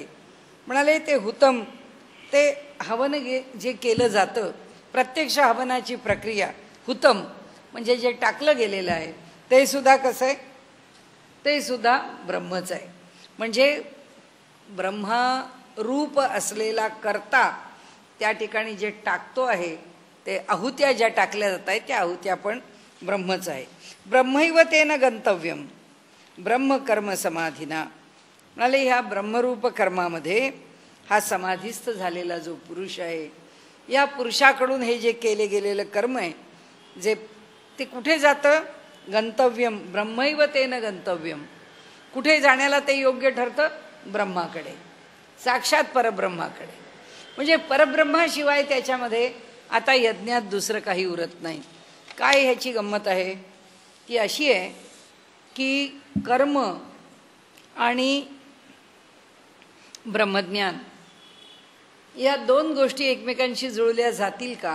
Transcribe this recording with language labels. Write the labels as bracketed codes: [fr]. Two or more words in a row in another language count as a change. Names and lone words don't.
[mr] म्हणाले ते हुतम, ते हवन जे केलं जातं, प्रत्यक्ष हवनाची प्रक्रिया हुतम म्हणजे जे टाकलं गेलेलं आहे ते सुद्धा कसं आहे, ते सुद्धा ब्रह्मच आहे. म्हणजे ब्रह्मरूप असलेला कर्ता त्या ठिकाणी जे टाकतो आहे, ते आहुत्या ज्या टाकल्या जात आहेत त्या आहुत्या पण ब्रह्मच आहे. [sa] ब्रह्मैव तेन गंतव्यम ब्रह्मकर्म समाधीना. [mr] म्हणाले ह्या ब्रह्मरूप कर्मामध्ये हा समाधीस्थ झालेला जो पुरुष आहे, या पुरुषाकडून हे जे केले गेलेलं कर्म आहे जे ते कुठे जातं? [sa] गंतव्यम ब्रह्मैव तेन गंतव्यम. [mr] कुठे जाण्याला ते योग्य ठरतं? ब्रह्माकडे, साक्षात परब्रह्माकडे. म्हणजे परब्रह्माशिवाय त्याच्यामध्ये आता यज्ञात दुसरं काही उरत नाही. काय ह्याची गंमत आहे? ती अशी आहे की कर्म आणि ब्रह्मज्ञान या दोन गोष्टी एकमेकांशी जुळल्या जातील का?